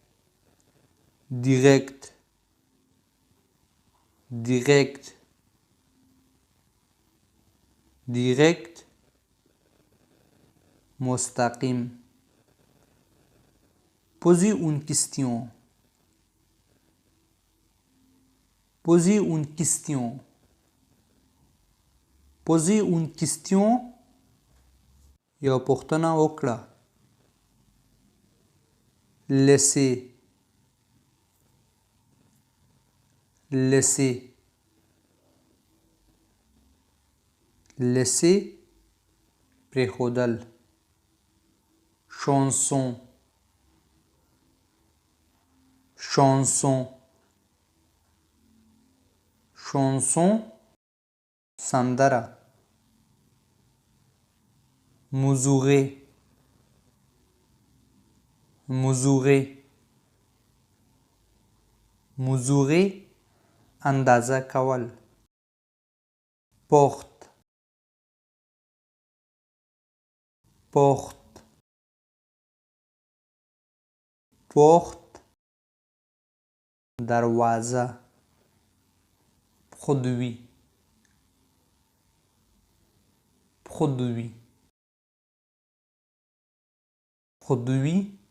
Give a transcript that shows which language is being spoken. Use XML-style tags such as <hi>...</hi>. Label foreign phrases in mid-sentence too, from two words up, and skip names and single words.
<fr>direct direct direct مستقیم. poser une question poser une question poser une question</fr> <ps>یو پوښتنه وکړه.</ps> <fr>laisser laisser laisser پرېښودل. chanson chanson chanson سندره. mesurer mesurer mesurer</fr> <ps>اندازه کول.</ps> <fr>porte porte, porte, دروازه، produit, produit, produit,</fr>